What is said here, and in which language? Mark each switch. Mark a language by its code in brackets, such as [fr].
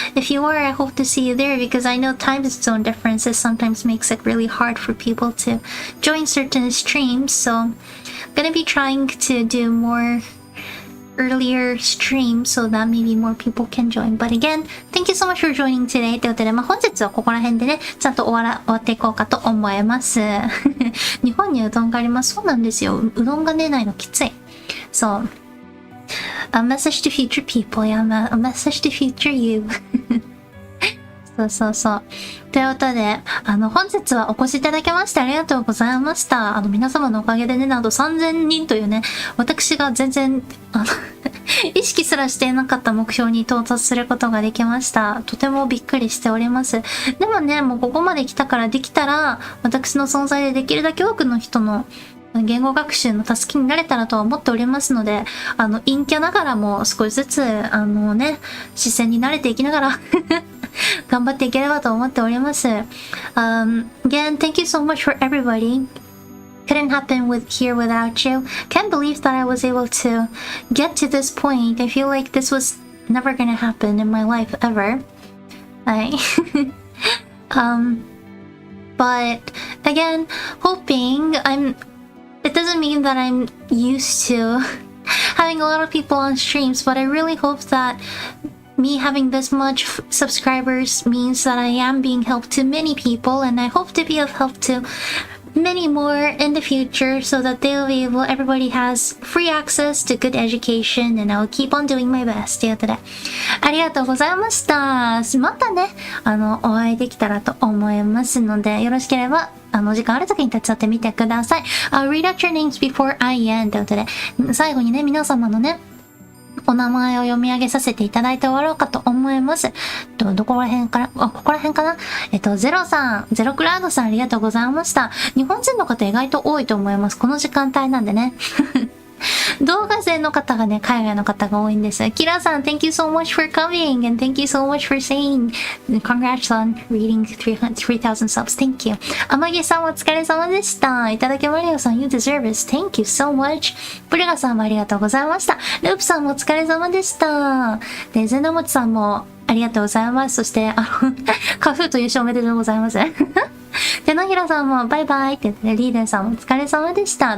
[en] If you are, I hope to see you there, because I know time zone differences sometimes makes it really hard for people to join certain streams. So I'm gonna be trying to do more earlier streams so that maybe more people can join. But again, thank you so much for joining today. [ja] ということで、本日はここら辺でね、ちゃんと終わっていこうかと思います。日本にうどんがあります。そうなんですよ。うどんが出ないのきつい。そう。 [en] A message to future people. Yeah, a message to future you. [ja] そう。ということで、本日はお越しいただきましてありがとうございました。皆様のおかげでね、なんと3000人というね、私が全然、意識すらしていなかった目標に到達することができました。とてもびっくりしております。でもね、もうここまで来たからできたら、私の存在でできるだけ多くの人の言語学習の助けになれたらとは思っておりますので、陰キャながらも少しずつ、視線に慣れていきながら、頑張っていければと思っております。 [en] Again, thank you so much for everybody. Couldn't happen here without you. Can't believe that I was able to get to this point. I feel like this was never gonna happen in my life ever. But again, hoping it doesn't mean that I'm used to having a lot of people on streams, but I really hope that me having this much subscribers means that I am being helped to many people, and I hope to be of help to many more in the future so that they'll be able, everybody has free access to good education and I'll keep on doing my best [ja] ということで、ありがとうございました。またね、お会いできたらと思いますので、よろしければ、時間ある時に立ち会ってみてください。 [en] I'll read out your names before I end [ja] ということで、最後にね、皆様のね、お名前を読み上げさせていただいて終わろうかと思います。どこら辺からここら辺かなゼロクラウドさんありがとうございました。日本人の方意外と多いと思います。この時間帯なんでね。動画勢の方がね、海外の方が多いんです。 [en] キラさん、thank you so much for coming and thank you so much for saying congrats on reading 3,000 subs. Thank you. [ja] 天城さんお疲れ様でした。いただきマリオさん、 [en] you deserve it. Thank you so much. [ja] プレガさんもありがとうございました。ループさんもお疲れ様でした。で、ゼンダモチさんもありがとうございます。そして、カフーと優勝おめでとうございます。手のひらさんもバイバイって言って、リーダーさんもお疲れ様でした。